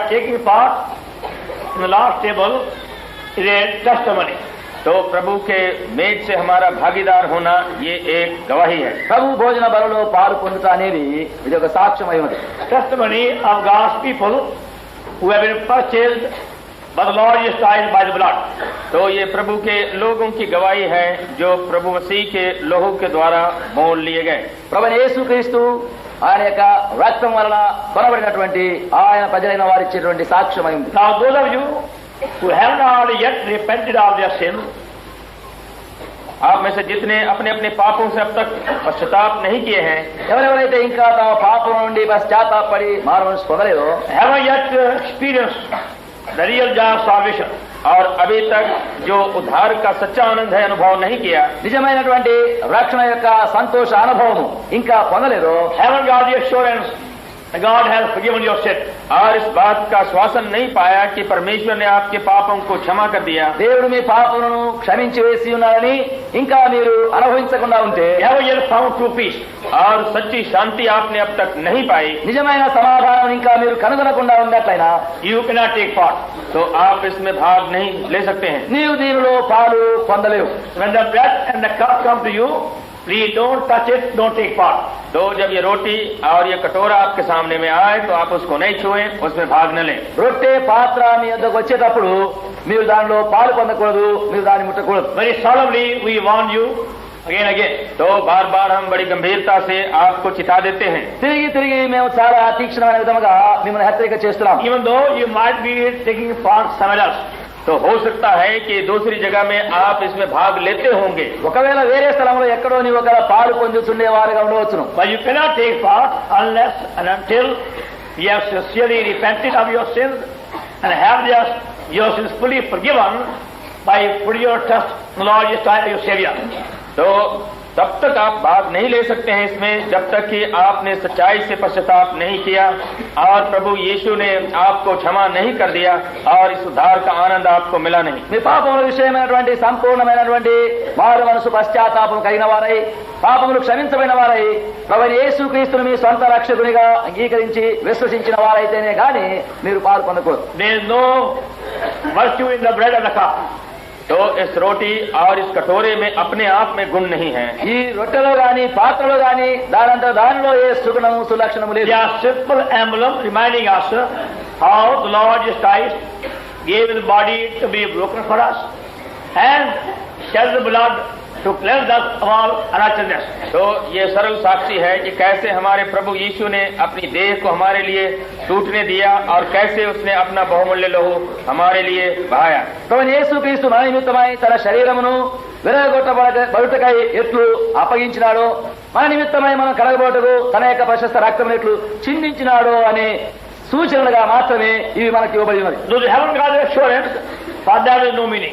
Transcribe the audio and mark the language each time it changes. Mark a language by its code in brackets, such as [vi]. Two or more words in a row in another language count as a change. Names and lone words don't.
[en] taking part in the Lord's table is a testimony. [hi] तो प्रभु के मेज से हमारा भागीदार होना ये एक गवाही है। [te] ప్రభు భోజన బలలో పాలు పొందుట అనేది ఇది ఒక సాక్ష్యమై ఉంది. [en] Testimony of God's people who have been purchased by the Lord Jesus Christ by the blood. [hi] तो ये प्रभु के लोगों की गवाही है जो प्रभु मसीह के लोहू के द्वारा मोल लिए गए। [te] ప్రభువైన యేసుక్రీస్తు ఆయన యొక్క రక్తం వలన కొనబడినటువంటి ఆయన ప్రజలైన వారు ఇచ్చేటువంటి సాక్ష్యమై ఉంది. [en] Now those of you who have not yet repented of their sin, [hi] आप में से जितने अपने अपने पापों से अब तक पश्चाताप नहीं किए हैं, [te] ఎవరెవరైతే ఇంకా తమ పాపం నుండి పశ్చాత్తాపడి మారుమనసు పొందలేదో, [en] haven't yet experienced the real joy of salvation, [hi] और अभी तक जो उद्धार का सच्चा आनंद है अनुभव नहीं किया, [te] నిజమైనటువంటి రక్షణ యొక్క సంతోష అనుభవము ఇంకా పొందలేదో, [en] haven't got the assurance that God has forgiven your sin, [hi] और इस बात का आश्वासन नहीं पाया कि परमेश्वर ने आपके पापों को क्षमा कर दिया, [te] దేవుడు మీ పాపములను క్షమించి వేసి ఉన్నారని ఇంకా మీరు అనుభవించకుండా ఉంటే, [en] haven't yet found true peace, [hi] और सच्ची शांति आपने अब तक नहीं पाई, [te] నిజమైన సమాధానం ఇంకా మీరు కనుగొనకుండా ఉన్నట్లయినా [en] you cannot take part. [hi] तो आप इसमें भाग नहीं ले सकते हैं। [te] నీవు దీనిలో పాలు పొందలేవు. [en] When the bread and the cup come to you, please don't touch it, don't take part. [hi] तो जब ये रोटी और ये कटोरा आपके सामने में आए तो आप उसको नहीं छुएं, उसमें भाग न लें। [te] రొట్టె పాత్ర మీ వద్దకు వచ్చేటప్పుడు మీరు దానిలో పాలు పొందకూడదు, మీరు దాన్ని ముట్టకూడదు. [en] Very solemnly we warn you again. [hi] तो बार बार हम बड़ी गंभीरता से आपको चिता देते हैं। [te] తిరిగి తిరిగి మేము చాలా తీక్షణమైన విధముగా మిమ్మల్ని హెచ్చరిక చేస్తున్నాం. [en] Even though you might be taking part somewhere else, [hi] तो हो सकता है कि दूसरी जगह में आप इसमें भाग लेते होंगे, [te] ఒకవేళ వేరే స్థలంలో ఎక్కడో నీవు ఒక పాలు పొందుతుండేవారుగా ఉండవచ్చును. [en] but you cannot take part unless and until you have sincerely repented of your sins and have your sins fully forgiven by putting your trust in the Lord Jesus Christ, your Savior. [hi] तो तब तक आप भाग नहीं ले सकते हैं इसमें जब तक कि आपने सच्चाई से पश्चाताप नहीं किया और प्रभु यीशु ने आपको क्षमा नहीं कर दिया और इस उद्धार का आनंद आपको मिला नहीं। [te] మీ పాపముల విషయమైనటువంటి సంపూర్ణమైనటువంటి మారు మనసు పశ్చాత్తాపం కలిగిన వారై, పాపములు క్షమించబడిన వారై, ప్రభువైన యేసుక్రీస్తును మీ సొంత రక్షకునిగా అంగీకరించి విశ్వసించిన వారైతేనే గాని మీరు పాలు పొందకూడదు. [en] There is no virtue in the bread and the cup. [hi] तो इस रोटी और इस कटोरे में अपने आप में गुण नहीं है। [te] ఈ రొట్టెలో గాని పాత్రలో గాని దానిలో ఏ సుగుణము సులక్షణము లేదు. [en] They are simple emblem reminding us how the Lord Jesus Christ gave his body to be broken for us and shed the blood to cleanse us of all unrighteousness. [hi] तो ये सरल साक्षी है कि कैसे हमारे प्रभु यीशु ने अपनी देह को हमारे लिए टूटने दिया और कैसे उसने अपना बहुमूल्य लहू हमारे लिए बहाया। [te] ప్రభువైన యేసుక్రీస్తు మన నిమిత్తమై తన శరీరమును విరగొట్టబడుటకై ఎట్లు అప్పగించినాడో, మన నిమిత్తమై మనం కడగబోటకు తన యొక్క ప్రశస్త రక్తమును ఎట్లు చిందించినాడో అనే సూచనలుగా మాత్రమే ఇవి మనకి ఇవ్వబడి ఉన్నది. [en] Those who haven't got the assurance, for that is no meaning.